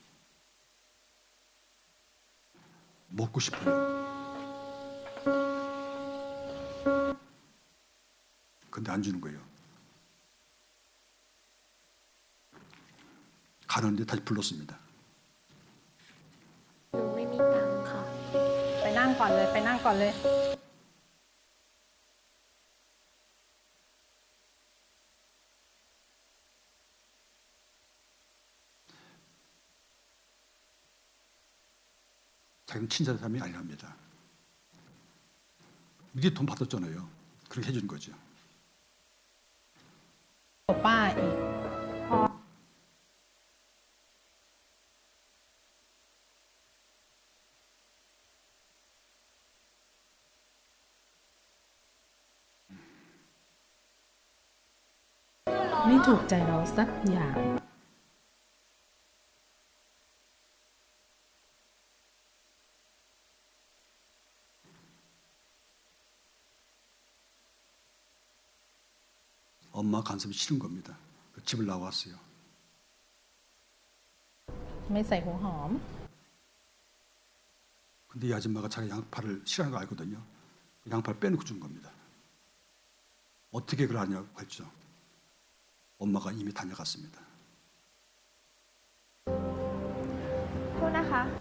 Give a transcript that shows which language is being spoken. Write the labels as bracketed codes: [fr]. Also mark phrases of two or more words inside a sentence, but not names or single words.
[ko] 먹고 싶어요. 근데 안 주는 거예요. 가는데 다시 불렀습니다. [th] หนูไม่มีตังค์ค่ะ ไปนั่งก่อนเลยไปนั่งก่อนเลย [ko] 자기는 친절한 사람이 아니랍니다. 미리 돈 받았잖아요. 그렇게 해주는 거죠. [th] ป้าอีกพอ ไม่ถูกใจเราสักอย่าง [ko] 엄마 간섭이 싫은 겁니다. 집을 나왔어요. [th] ไม่ใส่หัวหอม [ko] 근데 이 아줌마가 자기 양파를 싫어하는 거 알거든요. 양파를 빼놓고 준 겁니다. 어떻게 그걸 아냐고 했죠. 엄마가 이미 다녀갔습니다. [th] โทษนะคะ